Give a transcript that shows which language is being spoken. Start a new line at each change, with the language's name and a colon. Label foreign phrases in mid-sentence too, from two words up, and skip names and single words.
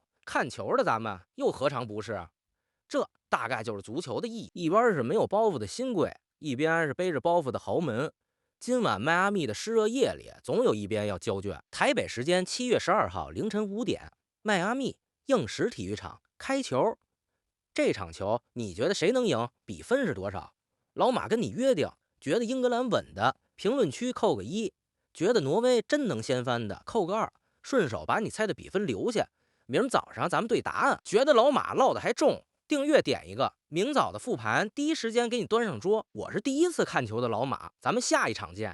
Chinese: 看球的咱们又何尝不是？这大概就是足球的意义。一边是没有包袱的新贵，一边是背着包袱的豪门。今晚迈阿密的湿热夜里，总有一边要交卷。台北时间7月12号凌晨5点，迈阿密硬石体育场開球。這場球你覺得誰能贏？比分是多少？老馬跟你約定，覺得英格蘭穩的，評論區扣個1；覺得挪威真能掀翻的，扣個2。順手把你猜的比分留下，明兒早上咱們對答案。覺得老馬落得還重，訂閱點一個，明早的復盤第一時間給你端上桌。我是第一次看球的老馬，咱們下一場見。